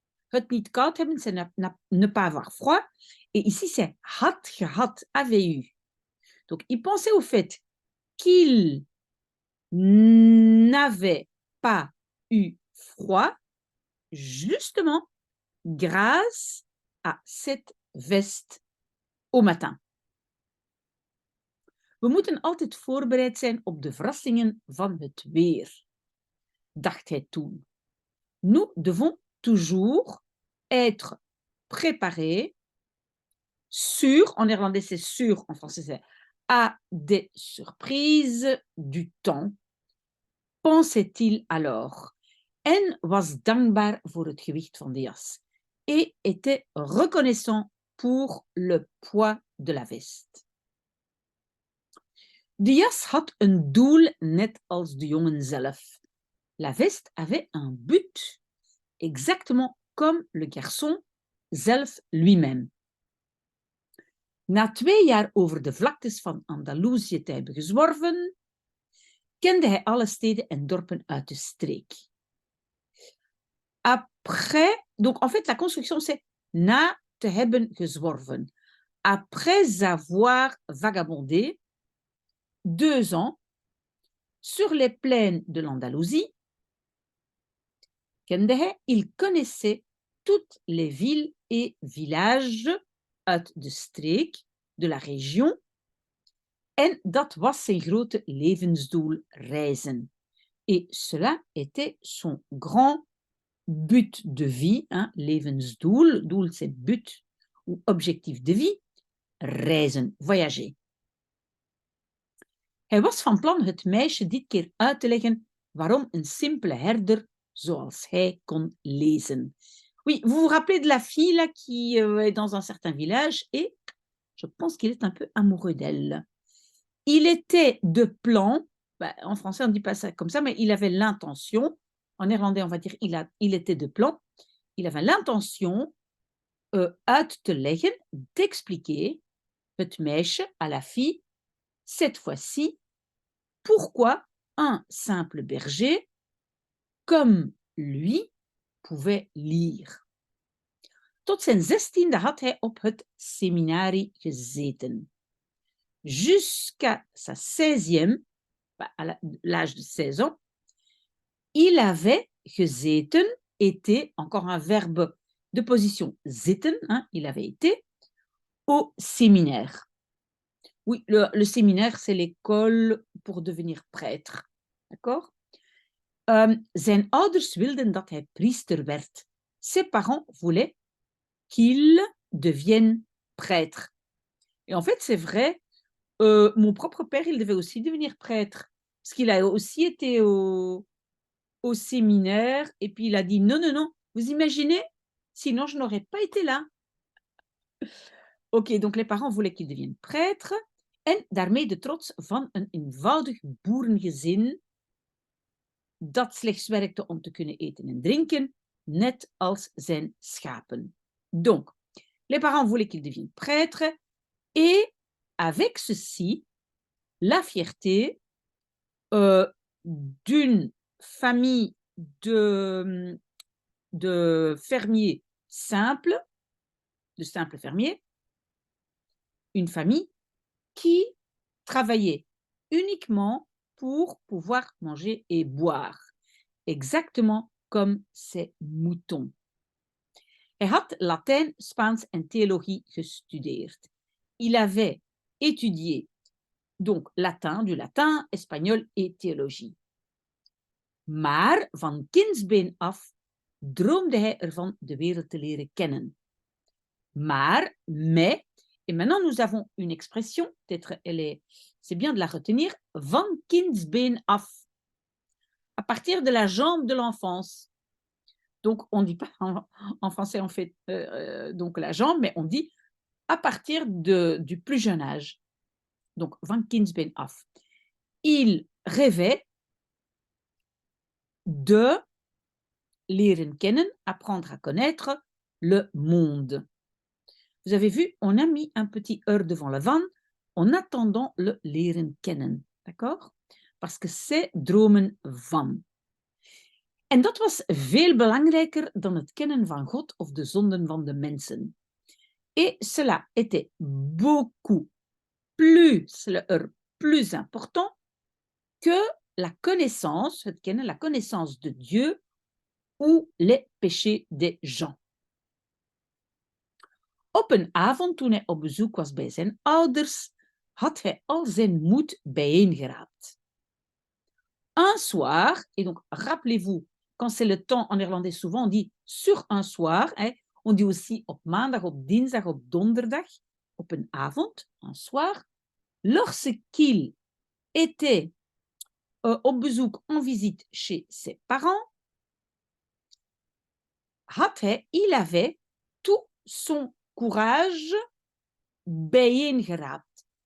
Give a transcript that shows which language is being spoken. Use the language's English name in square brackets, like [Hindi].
[Dutch] Het niet koud hebben, [French] c'est ne pas avoir froid, et ici c'est [Dutch] had gehad, [French] avait eu. Donc il pensait au fait qu'il n'avait pas eu froid, justement grâce à cette veste au matin. [Dutch] We moeten altijd voorbereid zijn op de verrassingen van het weer, dacht hij toen. [French] Nous devons toujours être préparés sur, en néerlandais c'est sur, en français c'est à des surprises du temps, pensait-il alors, [Dutch] en was dankbaar voor het gewicht van de jas, [French] et était reconnaissant pour le poids de la veste. [Dutch] De jas had een doel, net als de jongen zelf. [French] La veste avait un but, exactement comme le garçon zelf lui-même. [Dutch] Na 2 jaar over de vlaktes van Andalusië te hebben gezworven, kende hij alle steden en dorpen uit de streek. [French] Après, donc en fait la construction c'est [Dutch] na te hebben gezworven. [French] Après avoir vagabondé 2 ans sur les plaines de l'Andalousie, [Dutch] kende hij. [French] Il connaissait toutes les villes et villages [Dutch] uit de streek, [French] de la région. [Dutch] En dat was zijn grote levensdoel, reizen. [French] Et cela était son grand but de vie, hein, levensdoel. Doel, c'est but ou objectif de vie. Reizen, voyager. [Dutch] Hij was van plan het meisje dit keer uit te leggen waarom een simpele herder zoals hij kon lezen. [French] Oui, vous vous rappelez de la fille là, qui est dans un certain village et je pense qu'il est un peu amoureux d'elle. Il était de plan, bah, en français on ne dit pas ça comme ça, mais il avait l'intention, en néerlandais on va dire il était de plan, il avait l'intention [Dutch] uit te leggen, [French] d'expliquer [Dutch] het meisje [French] à la fille, cette fois-ci, pourquoi un simple berger comme lui pouvait lire. [Dutch] Tot zijn 16e had hij op het seminarie gezeten. [French] Jusqu'à sa 16e, à l'âge de 16 ans, il avait gezeten, été, encore un verbe de position zitten, hein, il avait été, au séminaire. Oui, le séminaire, c'est l'école pour devenir prêtre. D'accord? [Dutch] Zijn ouders wilden dat hij priester werd. [French] Ses parents voulaient qu'il devienne prêtre. Et en fait, c'est vrai, mon propre père, il devait aussi devenir prêtre. Parce qu'il a aussi été au séminaire. Et puis, il a dit, non, non, non, vous imaginez? Sinon, je n'aurais pas été là. Ok, donc les parents voulaient qu'il devienne prêtre. [Dutch] En daarmee de trots van een eenvoudig boerengezin dat slechts werkte om te kunnen eten en drinken, net als zijn schapen. [French] Donc, les parents voulaient qu'il devienne prêtre et avec ceci, la fierté d'une famille de fermiers simples, de simples fermiers, une famille qui travaillait uniquement pour pouvoir manger et boire, exactement comme ses moutons. [Dutch] Hij had Latijn, Spaans en theologie gestudeerd. [French] Il avait étudié donc latin, du latin, espagnol et théologie. [Dutch] Maar van kindsbeen af droomde hij ervan de wereld te leren kennen. [French] Maar, mais, et maintenant nous avons une expression, peut-être c'est bien de la retenir, [Dutch] van kindsbeen af, [French] à partir de la jambe de l'enfance. Donc, on ne dit pas en français, on fait donc la jambe, mais on dit à partir du plus jeune âge. Donc, [Dutch] van kindsbeen af. [French] Il rêvait de [Dutch] leren kennen, [French] apprendre à connaître le monde. Vous avez vu, on a mis un petit heure devant le van en attendant le [Dutch] leren kennen. [French] D'accord? Parce que c'est [Dutch] dromen van. En dat was veel belangrijker dan het kennen van God of de zonden van de mensen. [French] Et cela était beaucoup plus important que la connaissance, [Dutch] het kennen, [French] la connaissance de Dieu ou les péchés des gens. [Dutch] Op een avond, toen hij op bezoek was bij zijn ouders, had hij al zijn moed bijeengeraapt. [French] Un soir, et donc rappelez-vous, quand c'est le temps en néerlandais, souvent on dit sur un soir, hein, on dit aussi [Dutch] op maandag, op dinsdag, op donderdag, op een avond, [French] un soir, lorsqu'il était [Dutch] op bezoek [French] en visite chez ses parents, il avait tout son courage bijeengeraapt.